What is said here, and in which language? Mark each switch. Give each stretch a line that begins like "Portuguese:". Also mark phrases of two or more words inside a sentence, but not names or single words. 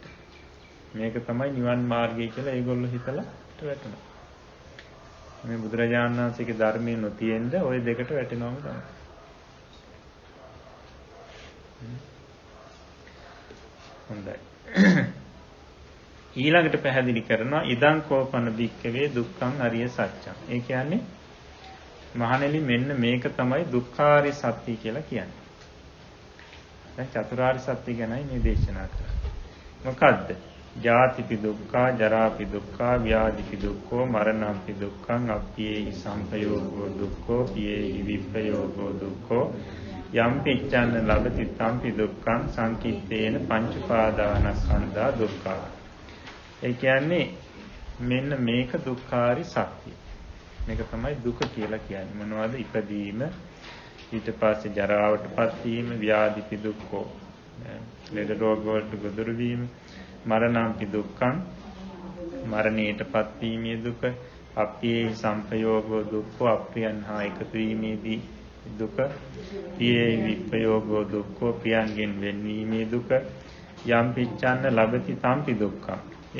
Sinhala: මේක තමයි නිවන් මාර්ගය කියලා ඒගොල්ලෝ හිතලා වැටුණා. මේ බුදුරජාණන් වහන්සේගේ ධර්මයේ නොතියෙන්න ওই දෙකට වැටෙනවම තමයි. හොඳයි. ඊළඟට පැහැදිලි කරනවා
Pali: ඉදං කෝපන භික්කවේ දුක්ඛං අරිය සත්‍යං.
Sinhala: ඒ කියන්නේ මහණෙනි මෙන්න මේක තමයි දුක්ඛාරිය සත්‍ය කියලා කියන්නේ. දැන් චතුරාර්ය සත්‍ය ගැනයි මේ දේශනා කරන්නේ.
Pali: මොකද්ද? ජාතිපි දුක්ඛා, ජරාපි දුක්ඛා, ව්‍යාධිපි දුක්ඛෝ, මරණම්පි දුක්ඛං, අප්පියේහි සම්පයෝගෝ දුක්ඛෝ, පියේහි විප්පයෝගෝ දුක්ඛෝ, යම්පි ඉච්ඡන්න ලබති තම්පි දුක්ඛං සංකිට්ඨේන පංච උපාදානස්කන්ධා දුක්ඛා.
Sinhala: ඒ කියන්නේ මෙන්න මේක දුක්ඛාරිය සත්‍ය. මේක තමයි දුක කියලා කියන්නේ. මොනවද? ඉපදීම, ඊට පස්සේ ජරාවටපත් වීම,
Pali: ව්‍යාධිපි දුක්ඛෝ,
Sinhala: ලෙඩ රෝග වලට ගොදුරු වීම,
Pali: මරණම්පි දුක්ඛං,
Sinhala: මරණයටපත් වීමේ දුක,
Pali: අප්පියේ සම්පයෝගෝ දුක්ඛෝ,
Sinhala: අප්‍රියන් හා එකතු වීමේදී දුක,
Pali: පියේ විප්පයෝගෝ දුක්ඛෝ,
Sinhala: ප්‍රියන්ගෙන් වෙන්වීමේ දුක,
Pali: යම් පිච්ඡන්න ලබති තම්පි දුක්ඛං.